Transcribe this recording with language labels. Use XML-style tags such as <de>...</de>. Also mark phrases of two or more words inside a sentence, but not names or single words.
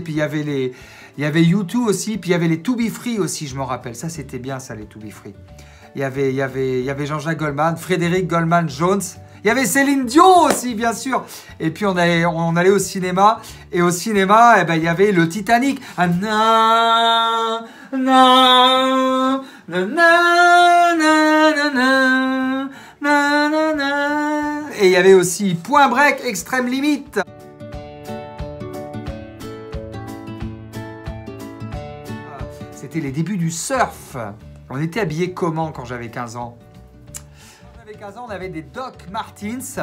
<fr>Puis il y avait U2 aussi, puis il y avait les To Be Free aussi, je me rappelle. Ça, c'était bien, ça, les To Be Free. Il y avait Jean-Jacques Goldman, Frédéric Goldman Jones. Il y avait Céline Dion aussi, bien sûr. Et puis, on allait au cinéma. Et au cinéma, eh ben, il y avait le Titanic. Ah, na, na, na, na, na, na, na, na. Et il y avait aussi Point Break, Extrême Limite. C'était les débuts du surf. On était habillés comment quand j'avais 15 ans? Quand j'avais 15 ans, on avait des Doc Martens.</fr>